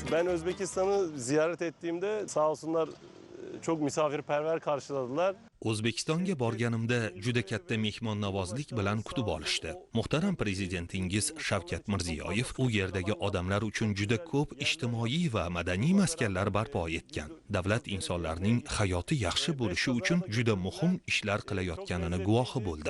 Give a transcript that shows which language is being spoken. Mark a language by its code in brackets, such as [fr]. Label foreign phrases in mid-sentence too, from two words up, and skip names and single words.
[tr] Ben Özbekistan'ı ziyaret ettiğimde sağ olsunlar çok misafirperver karşıladılar. [uz] O'zbekistonga borganimda juda katta mehmonnavozlik bilan kutib olishdi. Muhtaram prezidentingiz Shavkat Mirziyoyev u yerdagi odamlar uchun juda ko'p ijtimoiy va madaniy maskanlar barpo etgan. Davlat insonlarning hayoti yaxshi bo'lishi uchun juda muhim ishlar qilayotganini guvohi bo'ldim.